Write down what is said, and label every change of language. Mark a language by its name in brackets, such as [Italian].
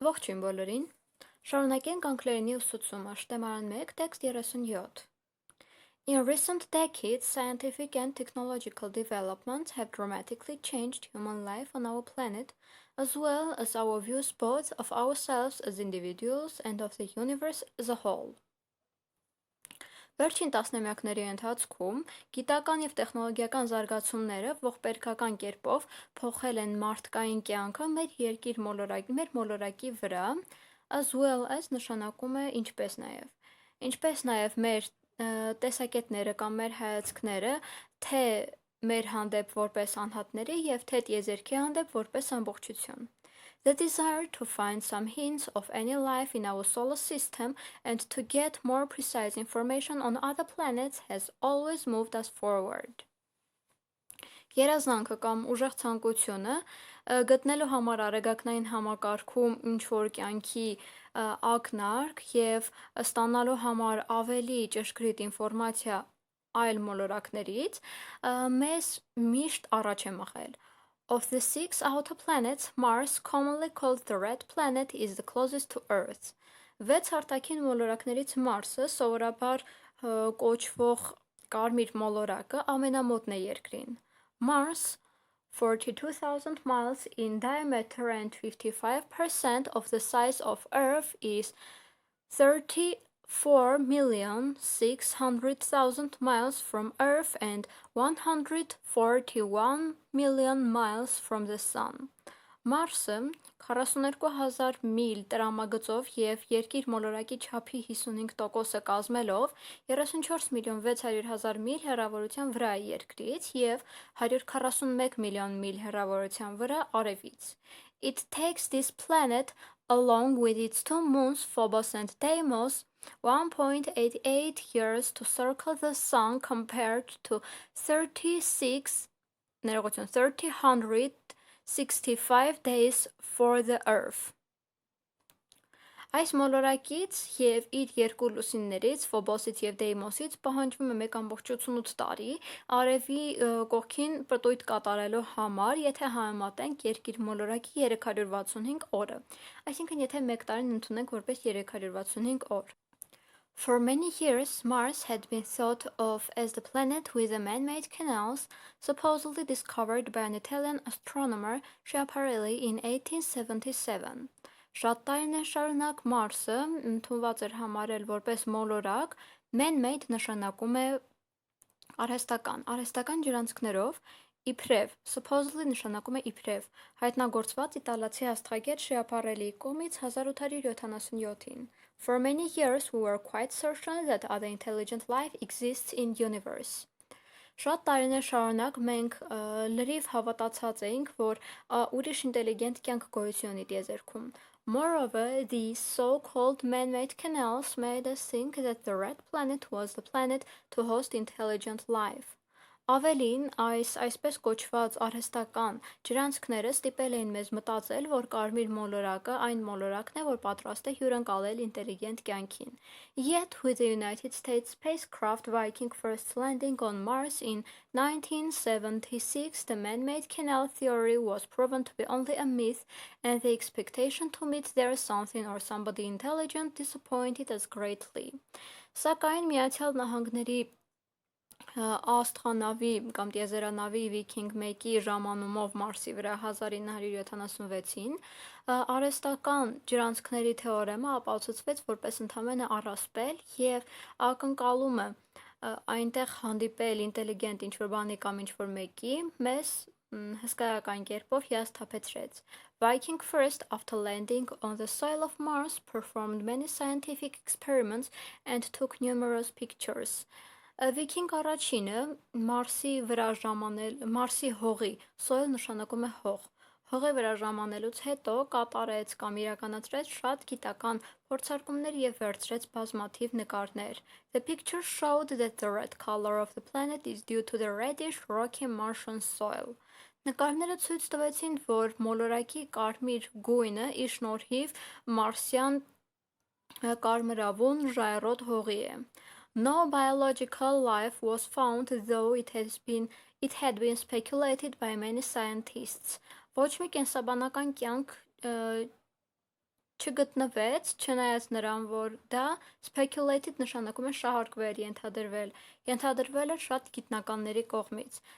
[Armenian] Ողջույն բոլորին։ Շարունակենք անգլերենի ուսուցումը, Շտեմարան 1, տեքստ 37։ [English] In recent decades, scientific and technological developments have dramatically changed human life on our planet, as well as our views both of ourselves as individuals and of the universe as a whole. [Armenian] Վերջին տասնամյակների ընթացքում գիտական և տեխնոլոգիական զարգացումները ողբերգական կերպով փոխել են մարդկային կյանքը մեր մոլորակի վրա, [English] as well as [Armenian] նշանակում է ինչպես նաև մեր տեսակետները կամ մեր հայացքները թե մեր հանդեպ որպես անհատների և թե տիեզերքի հանդեպ որպես ամբողջություն. [English] The desire to find some hints of any life in our solar system and to get more precise information on other planets has always moved us forward. [Armenian] Երազանքը կամ ուժեղ ցանկությունը գտնելու համար արեգակնային համակարգում ինչ-որ կյանքի ակնարկ և ստանալու համար ավելի ճշգրիտ ինֆորմացիա այլ մոլորակներից մեզ միշտ առաջ է մղել. [English] Of the 6 outer planets, Mars, commonly called the Red Planet, is the closest to Earth. [Armenian] 6 արտաքին մոլորակներից Մարսը, սովորաբար կոչվող կարմիր մոլորակը, ամենամոտն է Երկրին. [English] Mars, 42,000 miles in diameter and 55% of the size of Earth, is 34,600,000 miles from Earth and 141 million miles from the Sun. [Armenian] Մարսը 42,000 միլ տրամագծով և Երկիր մոլորակի չափի 55%-ը կազմելով 34,600,000 միլ հեռավորության վրա է Երկրից և 141 միլիոն միլ հեռավորության վրա Արևից. [English] It takes this planet, along with its two moons, Phobos and Deimos, 1.88 years to circle the Sun compared to 365 days for the Earth. [Armenian] Այս մոլորակից և իր երկու լուսիններից, Ֆոբոսից և Դեյմոսից, պահանջվում է 1.88 տարի Արևի կողքին պտույտ կատարելու համար, եթե համեմատենք Երկիր մոլորակի 365 օրը, այսինքն եթե 1 տարին ընդունենք որպես 365 օր. [English] For many years, Mars had been thought of as the planet with the man-made canals, supposedly discovered by an Italian astronomer Schiaparelli in 1877. [Armenian] Շատ տարիներ շարունակ Մարսը ընդունված էր համարել որպես մոլորակ, man-made նշանակում է արհեստական ջրանցքներով, իբրև, supposedly նշանակում է իբրև, հայտնագործված իտալացի աստղագետ Schiaparelli կողմից 1877-ին. [English] For many years we were quite certain that other intelligent life exists in the universe. [Armenian] Շատ տարիներ շարունակ մենք լրիվ հավատացած էինք, որ ուրիշ ինտելիգենտ կյանք գոյություն ունի տիեզերքում. [English] Moreover, these so-called man-made canals made us think that the Red Planet was the planet to host intelligent life. [Armenian] Ավելին, այսպես կոչված արհեստական ջրանցքները ստիպել էին մեզ մտածել, որ կարմիր մոլորակը այն մոլորակն է, որ պատրաստ է հյուրընկալել ինտելիգենտ կյանքին. [English] Yet, with the United States spacecraft Viking first landing on Mars in 1976, the man-made canal theory was proven to be only a myth, and the expectation to meet there something or somebody intelligent disappointed us greatly. [Armenian] Սակայն Միացյալ Նահանգների աստղանավի կամ տիեզերանավի Viking 1-ի ժամանումով Մարսի վրա 1976-ին արհեստական ջրանցքների թեորեմը ապացուցվեց որպես ընդամենը առասպել և ակնկալումը այնտեղ հանդիպել ինտելիգենտ ինչ-որ բանի կամ ինչ-որ մեկի մեզ հսկայական կերպով հիասթափեցրեց. [English] Viking first, after landing on the soil of Mars, performed many scientific experiments and took numerous pictures. [Armenian] Viking առաջինը Մարսի հողի, soil նշանակում է հող, հողի վրա ժամանելուց հետո կատարեց կամ իրականացրեց շատ գիտական փորձարկումներ և վերցրեց բազմաթիվ նկարներ. [English] The picture showed that the red color of the planet is due to the reddish rocky Martian soil. [Armenian] Նկարները ցույց տվեցին, որ մոլորակի կարմիր գույնը իր շնորհիվ մարսյան կարմրավուն ժայռոտ հողի է. [English] No biological life was found, though it had been speculated by many scientists. [Armenian] Ոչ մի կենսաբանական կյանք չգտնվեց, չնայած նրան, որ դա speculated նշանակում է շահարկվել, ենթադրվել է շատ գիտնականների կողմից.